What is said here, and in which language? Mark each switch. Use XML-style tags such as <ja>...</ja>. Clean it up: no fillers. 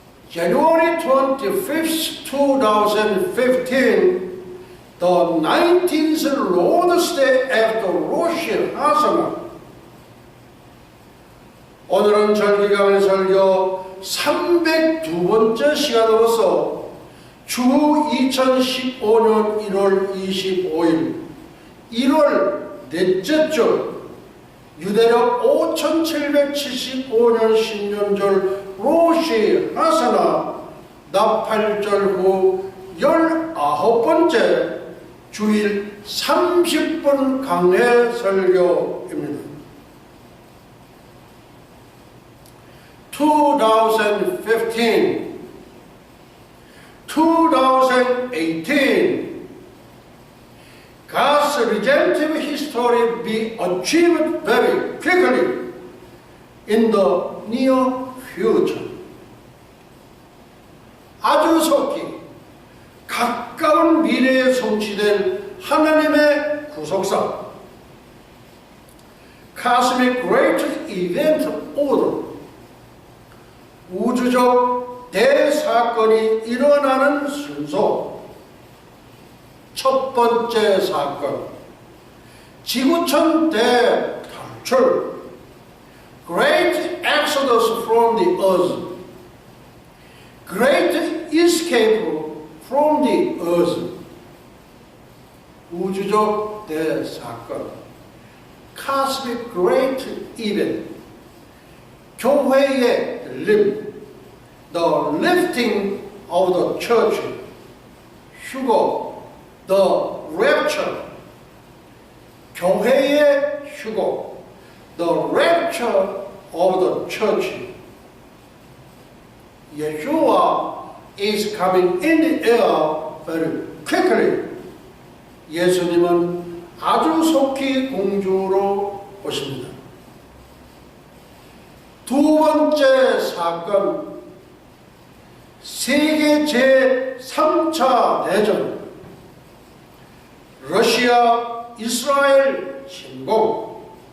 <en>January 25th, 2015, the 19th Lord's Day after Rosh Hashanah.</en> <ko>오늘은 절기강의 설교 302번째 시간으로서 주 2015년 1월 25일 1월 넷째 주 유대력 5775년 신년절 로시 하사나 나팔절 후 19번째 주일 30분 강해 설교입니다.</ko> <en>2015, 2018, God's redemptive history be achieved very quickly in the near future.</en> <ko>아주 속히 가까운 미래에 성취될 하나님의 구속사,</ko> <en>Cosmic Great Event Order,</en> <ko>우주적 대사건이 일어나는 순서. 첫 번째 사건, 지구촌 대탈출,</ko> <en>Great Exodus from the Earth, Great Escape from the Earth.</en> <ko>우주적 대사건,</ko> <en>Cosmic Great Event,</en> <ko>교회의 열림,</ko> <en>The Lifting of the Church,</en> <ko>휴거,</ko> <en>The Rapture,</en> <ko>교회의 휴거,</ko> <en>The Rapture of the Church. Yeshua is coming in the air very quickly.</en> <ko>예수님은 아주 속히 공주로 오십니다. 두 번째 사건, 세계 제3차 대전, 러시아 이스라엘 침공.</ko>